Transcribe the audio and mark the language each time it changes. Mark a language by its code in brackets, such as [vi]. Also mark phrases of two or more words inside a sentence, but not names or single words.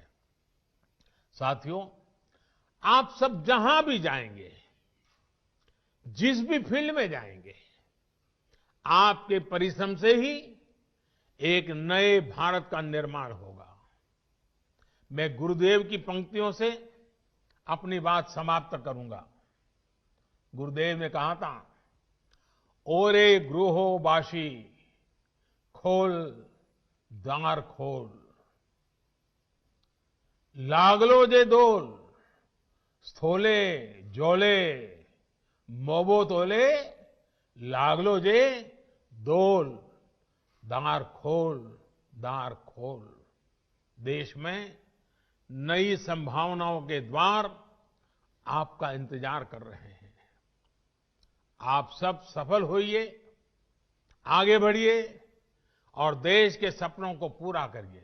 [hi] साथियों, आप सब जहां भी जाएंगे, जिस भी फील्ड में जाएंगे, आपके परिश्रम से ही एक नए भारत का निर्माण होगा। मैं गुरुदेव की पंक्तियों से अपनी बात समाप्त करूंगा। गुरुदेव ने कहा था, [bn] ওরে গৃহবাসী খোল দ্বার খোল, লাগল যে দোল, স্থলে জলে, বন তলে, লাগল যে দোল, দ্বার খোল, দ্বার খোল। [hi] देश में नई संभावनाओं के द्वार आपका इंतजार कर रहे हैं। आप सब सफल होइए, आगे बढ़िए और देश के सपनों को पूरा करिए।